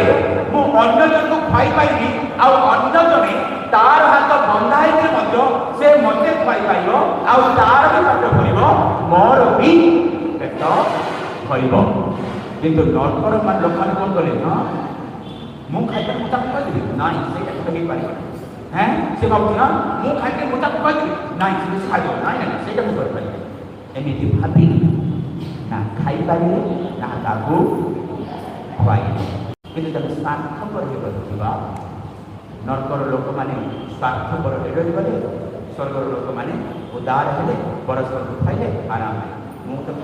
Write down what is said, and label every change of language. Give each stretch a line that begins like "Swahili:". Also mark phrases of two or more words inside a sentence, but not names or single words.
Odia: ମୁଁ ଅନ୍ୟ ଜଣକୁ ଖାଇପାରିବି ଆଉ ଅନ୍ୟ ଜଣେ ତାର ହାତ ବନ୍ଧା ହେଇଥିଲେ ମଧ୍ୟ ସେ ମୋତେ ଖୁଆଇପାରିବ ଆଉ ତାର ବି ପେଟ ଭରିବ ମୋର ବି ପେଟ ଭରିବ କିନ୍ତୁ ନର୍କର ଲୋକମାନେ କ'ଣ କଲେ ନା ମୁଁ ଖାଇପାରିବି ମୁଁ ତାକୁ କହିଦେବି ନାଇଁ ସେଇଟା ହେଇପାରିବ
Bangla: হ্যাঁ সে ভাবছে না
Odia: ମୁଁ ଖାଇକି ମୁଁ ତାକୁ କହିଦେବି ନାଇଁ ସେ ଖାଇବ ନାଇଁ ନାଇଁ ସେଇଟା ମୁଁ କରିପାରିବି ଏମିତି ଭାବି ନା ଖାଇପାରିଲେ ନା ତାକୁ ଖୁଆଇଲେ କିନ୍ତୁ ତାକୁ ସ୍ୱାର୍ଥପର ହେଇପାରୁଥିବା ନର୍କର ଲୋକମାନେ ସ୍ୱାର୍ଥପର ହେଇଗଲେ ସ୍ୱର୍ଗର ଲୋକମାନେ ଉଦାର ହେଲେ ପରସ୍ପରକୁ ଖାଇଲେ ଆରାମରେ ମୁଁ ତ